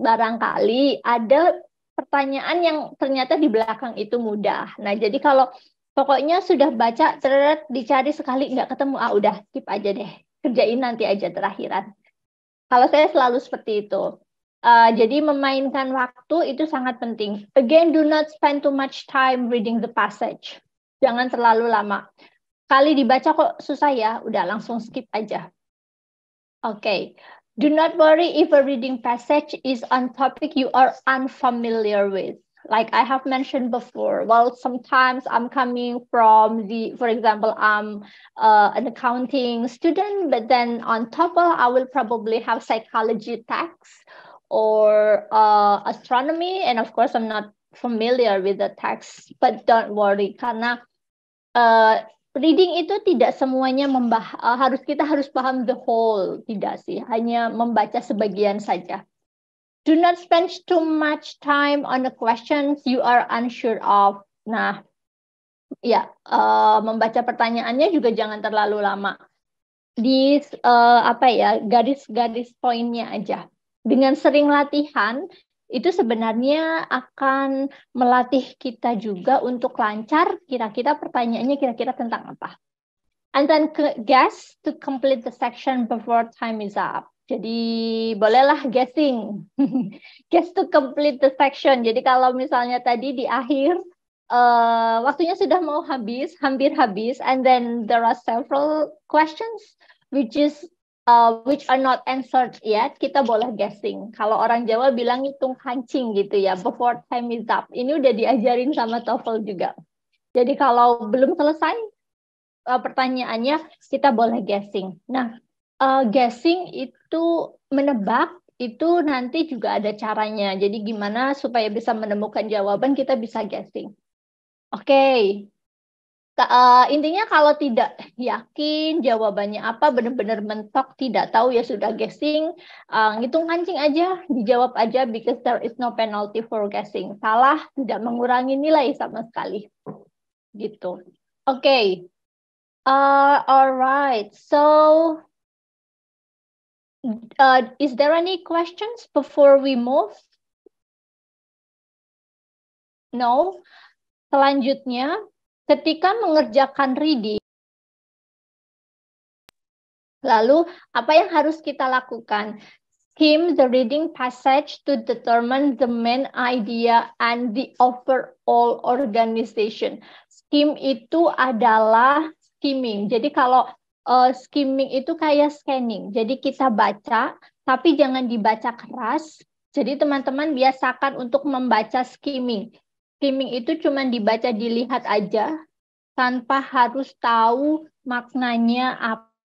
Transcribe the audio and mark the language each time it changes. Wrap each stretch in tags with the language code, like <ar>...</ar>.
<id>Barangkali ada pertanyaan yang ternyata di belakang itu mudah. Nah, jadi kalau pokoknya sudah baca, dicari sekali nggak ketemu, udah skip aja deh. Kerjain nanti aja terakhiran. Kalau saya selalu seperti itu. Jadi memainkan waktu itu sangat penting.</id> <en>Again, do not spend too much time reading the passage.</en> <id>Jangan terlalu lama. Kali dibaca kok susah ya, udah langsung skip aja. Okay.</id> <en>Do not worry if a reading passage is on topic you are unfamiliar with. Like I have mentioned before, well, sometimes I'm coming from for example, I'm an accounting student, but then on TOEFL, I will probably have psychology text or astronomy, and of course, I'm not familiar with the text, but don't worry,</en> <id>karena reading itu tidak semuanya kita harus paham</id> <en>the whole,</en> <id>tidak sih, hanya membaca sebagian saja.</id> <en>Do not spend too much time on the questions you are unsure of.</en> <id>Nah, ya, membaca pertanyaannya juga jangan terlalu lama. Di garis-garis poinnya aja. Dengan sering latihan, itu sebenarnya akan melatih kita juga untuk lancar, kira-kira pertanyaannya kira-kira tentang apa.</id> <en>And then guess to complete the section before time is up.</en> <id>Jadi bolehlah guessing.</id> <en>Guess to complete the section.</en> <id>Jadi kalau misalnya tadi di akhir waktunya sudah mau habis, hampir habis,</id> <en>and then there are several questions which are not answered yet,</en> <id>kita boleh guessing. Kalau orang Jawa bilang hitung kancing gitu ya,</id> <en>before time is up.</en> <id>Ini udah diajarin sama TOEFL juga. Jadi kalau belum selesai pertanyaannya, kita boleh guessing. Nah, guessing itu menebak, itu nanti juga ada caranya. Jadi gimana supaya bisa menemukan jawaban, kita bisa guessing. Oke. Intinya kalau tidak yakin jawabannya apa, benar-benar mentok, tidak tahu, ya sudah guessing, ngitung kancing aja, dijawab aja,</id> <en>because there is no penalty for guessing.</en> <id>Salah tidak mengurangi nilai sama sekali. Gitu. Oke.</id> <en>Alright, so is there any questions before we move? No.</en> <id>Selanjutnya, ketika mengerjakan reading, lalu apa yang harus kita lakukan?</id> <en>Skim the reading passage to determine the main idea and the overall organization.</en> <id>Skim itu adalah skimming. Jadi kalau skimming itu kayak scanning. Jadi kita baca, tapi jangan dibaca keras. Jadi teman-teman biasakan untuk membaca skimming. Skimming itu cuma dibaca, dilihat aja, tanpa harus tahu maknanya apa.</id>